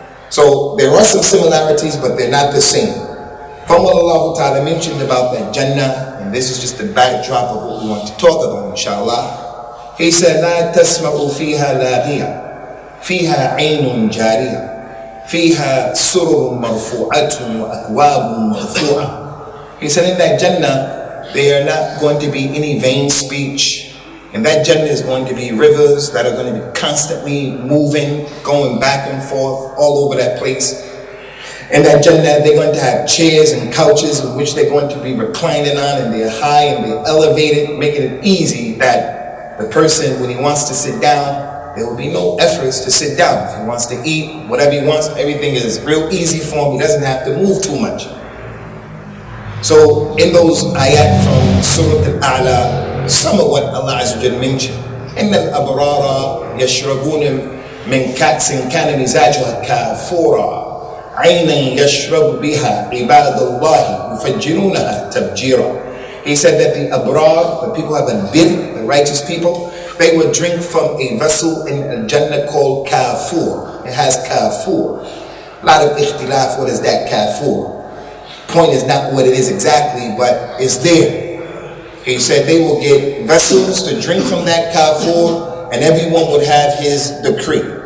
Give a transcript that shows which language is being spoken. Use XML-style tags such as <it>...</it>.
<en>So there are some similarities, but they're not the same. From what Allah Ta'ala mentioned about that Jannah, and this is just the backdrop of what we want to talk about, inshallah.</en> <ar>He said, لا تسمع فيها لاغية فيها عين جارية فيها سرر مرفوعة وأكواب مرفوعة.</ar> <en>He said, in that Jannah, there are not going to be any vain speech. And that Jannah is going to be rivers that are going to be constantly moving, going back and forth all over that place. In that Jannah, they're going to have chairs and couches in which they're going to be reclining on, and they're high and they're elevated, making it easy that the person, when he wants to sit down, there will be no efforts to sit down. If he wants to eat, whatever he wants, everything is real easy for him. He doesn't have to move too much. So in those ayat from Surah Al-A'la, some of what Allah Azza wa Jalla mentioned.</en> <ar>إن الأبرار يشربون من كأس كان مزاجها كافورا عينا يشرب بها عباد الله يفجرونها تفجيرا.</ar> <en>He said that the abrar, the people have a bir, the righteous people, they would drink from a vessel in al-Jannah called kafur. It has kafur. A lot of ikhtilaf, what is that kafur? Point is not what it is exactly, but it's there. He said they will get vessels to drink from that kafur, and everyone would have his decree.</en>